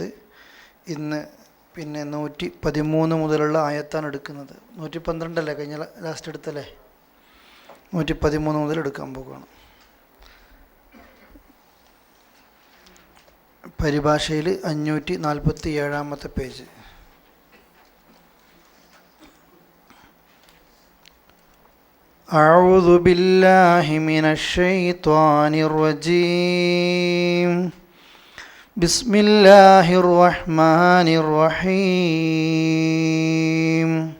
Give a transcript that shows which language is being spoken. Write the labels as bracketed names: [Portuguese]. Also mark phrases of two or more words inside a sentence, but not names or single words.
[Malayalam] ഇന്ന് 113 മുതലുള്ള ആയത്താണ് എടുക്കുന്നത്. 112 കഴിഞ്ഞ ലാസ്റ്റ് എടുത്തല്ലേ? 113 മുതൽ എടുക്കാൻ പോകുകയാണ്. പരിഭാഷയിൽ 547 പേജ്. [Arabic] أعوذ بالله من الشيطان الرجيم. بسم الله الرحمن الرحيم.